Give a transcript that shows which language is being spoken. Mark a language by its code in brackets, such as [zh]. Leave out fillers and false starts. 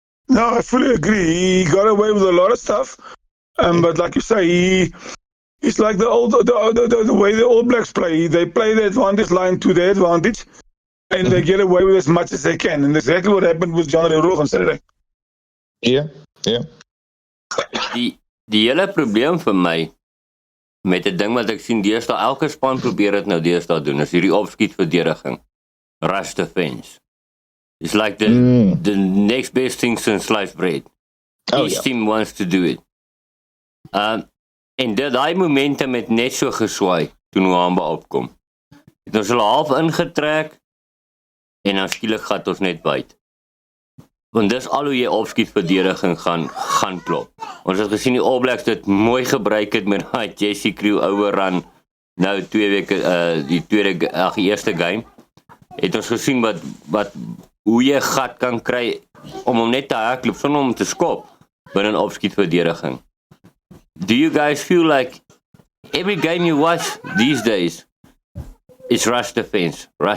[en] No, I fully agree. He got away with a lot of stuff, but like you say, he's like the way the All Blacks play. They play the advantage line to their advantage, and they get away with as much as they can. And that's exactly what happened with John Rudolph on Saturday. Yeah. [af] Die hele probleem vir my met 'n ding wat ek sien deesdae elke span probeer dit nou deesdae doen, is hierdie opskietverdediging. [en] Rush defense. It's like the next best thing since sliced bread. [af] Each team wants to do it. En daai momentum het net so geswaai toe Nwamba opkom. Het ons hulle half ingetrek en dan skielik gat ons net byt. Want dis al hoe jy opskietverdediging gaan klop. Ons het gesien die All Blacks dit mooi gebruik het met daai Jesse Crew overrun nou 2 weke die eerste game. Het ons gesien wat hoe jy gat kan kry om hom net te hardloop sonder om te skop binne 'n opskietverdediging. [en] Do you guys feel like every game you watch these days it's rush defense?